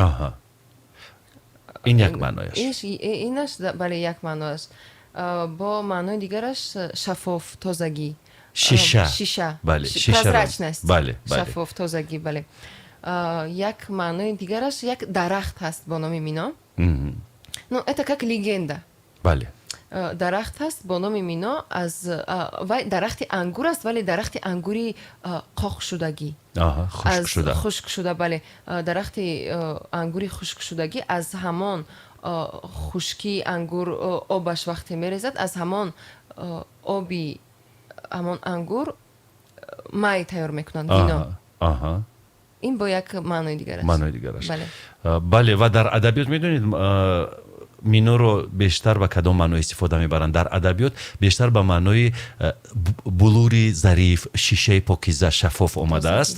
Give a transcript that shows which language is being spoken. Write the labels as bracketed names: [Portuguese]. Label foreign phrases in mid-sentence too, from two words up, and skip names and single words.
[Tajik] ин як маънояш. инаш бале як маъноаш. бо маънои дигараш шаффоф, тозагӣ, шиша, прозрачность, шаффоф, тозагӣ. бале, як маънои дигараш як дарахт ҳаст бо номи Мино. [Russian] ну это как легенда. [Tajik] бале, дарахт ҳаст бо номи Мино. аз дарахти ангур аст, вале дарахти ангури қоқшудагӣ, хушкшуда. бале, дарахти ангури хушкшудагӣ аз ҳамон хушкии ангур обаш вақте мерезад, аз ҳамон оби ҳамон ангур май тайёр мекунанд, вино. [Persian] این با یک معنای دیگر است. معنای دیگر است. بله. بله و در ادبیات میدونید مینو رو بیشتر به کدام معنای استفاده میبرند؟ در ادبیات بیشتر به معنای بلوری ظریف، شیشه پاکیزه شفاف آمده است.